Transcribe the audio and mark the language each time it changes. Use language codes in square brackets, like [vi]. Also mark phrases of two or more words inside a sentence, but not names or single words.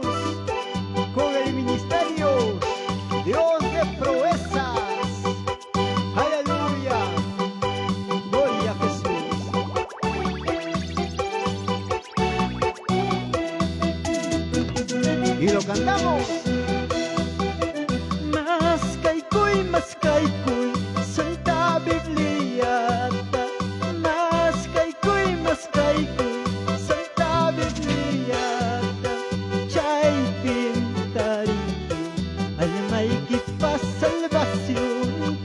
[es] Con el ministerio Dios de Proezas. Aleluya. Gloria a Jesús. Y lo cantamos. [qu] Maskaykuy, Santa Biblia. Maskaykuy, Santa Biblia. Chay pintariki, almay kipa salvación.